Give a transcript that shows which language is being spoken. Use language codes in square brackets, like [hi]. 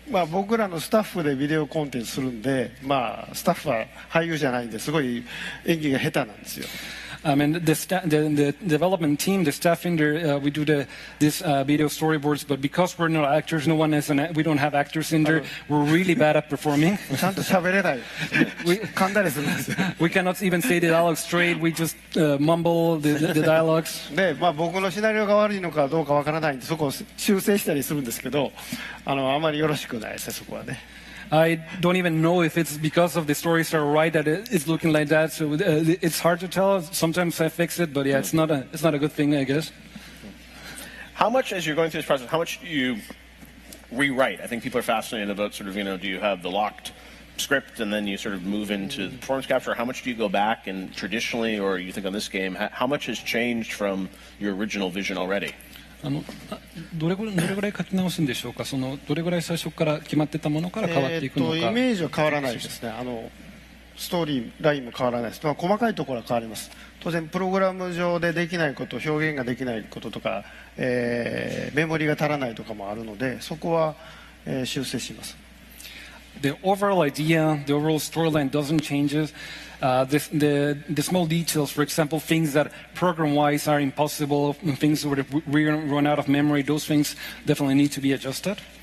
[ja] 僕らのスタッフでビデオコンテンツするんで、スタッフは俳優じゃないんですごい演技が下手なんですよ。 [en] And the development team, the staff in there, we do this video storyboards. But because we're not actors, we don't have actors in there. We're really bad at performing. [ja] ちゃんと喋れない。噛んだりするんですよ。 [en] We cannot even say the dialogue straight. We just mumble the dialogues. [ja] で、僕のシナリオが悪いのかどうかわからないんで、そこを修正したりするんですけど、あまりよろしくないですね、そこはね。 [en] I don't even know if it's because of the stories are right that it's looking like that. So it's hard to tell. Sometimes I fix it, but yeah, it's not a good thing, I guess. How much, as you're going through this process, how much do you rewrite? I think people are fascinated about sort of, do you have the locked script and then you sort of move into the performance capture? How much do you go back and traditionally, or you think on this game, how much has changed from your original vision already? [ja] どれぐらい書き直すんでしょうか。どれぐらい最初から決まってたものから変わっていくのか。イメージは変わらないですね。ストーリーラインも変わらないです。細かいところは変わります。当然プログラム上でできないこと、表現ができないこととか、メモリが足らないとかもあるので、そこは、修正します。 [en] The overall idea, the overall storyline doesn't change. The small details, for example, things that program-wise are impossible, things where we run out of memory, those things definitely need to be adjusted.